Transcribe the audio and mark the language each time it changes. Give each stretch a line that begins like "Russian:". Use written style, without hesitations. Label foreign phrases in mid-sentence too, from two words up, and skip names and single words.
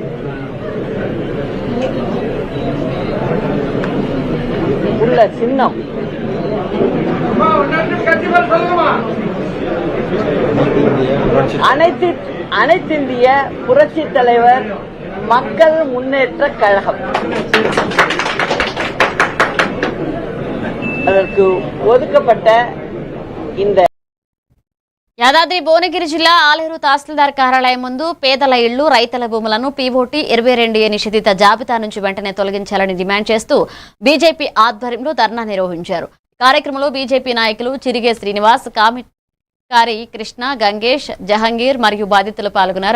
Tamil: உள்ள சின்னம் அனைத்திந்திய புரட்சி தலைவர் மக்கள் முன்னேற்ற கழகம். அதற்கு ஒதுக்கப்பட்ட இந்த
Telugu: యాదాద్రి భువనగిరి జిల్లా ఆలేరు తహసీల్దార్ కార్యాలయం ముందు పేదల ఇళ్లు, రైతుల భూములను పీఓటీ 22A నిషేధిత జాబితా నుంచి వెంటనే తొలగించాలని డిమాండ్ చేస్తూ బీజేపీ ఆధ్వర్యంలో ధర్నా నిర్వహించారు. కార్యక్రమంలో బీజేపీ నాయకులు చిరిగే శ్రీనివాస్, కామికారి కృష్ణ, గంగేష్, జహంగీర్ మరియు బాధితులు పాల్గొన్నారు.